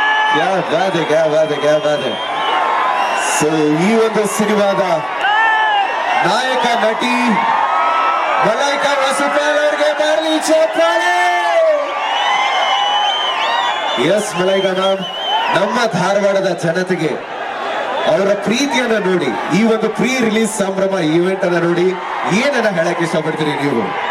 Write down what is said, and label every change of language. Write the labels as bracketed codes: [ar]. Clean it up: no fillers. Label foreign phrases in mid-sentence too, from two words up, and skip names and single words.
[hi] क्या बात है, क्या बात है, क्या बात है. [kn] ಸೊ ಈ ಒಂದು ಸಿನಿಮಾದ ನಾಯಕ ನಟಿ ಮಲೈಕಾ ವಸುಪಾಲ್ ಅವರಿಗೆ ಬರಲಿ ಚಪ್ಪಾಳೆ. ಎಸ್ ಮಲೈಕಾ ಮ್ಯಾಮ್, ನಮ್ಮ ಧಾರವಾಡದ ಜನತೆಗೆ ಅವರ ಪ್ರೀತಿಯನ್ನ ನೋಡಿ, ಈ ಒಂದು [en] pre release [kn] ಸಂಭ್ರಮ ಈವೆಂಟ್ ಅನ್ನ ನೋಡಿ ಏನನ್ನ ಹೇಳಕ್ ಇಷ್ಟಪಡ್ತೀರಿ ನೀವು?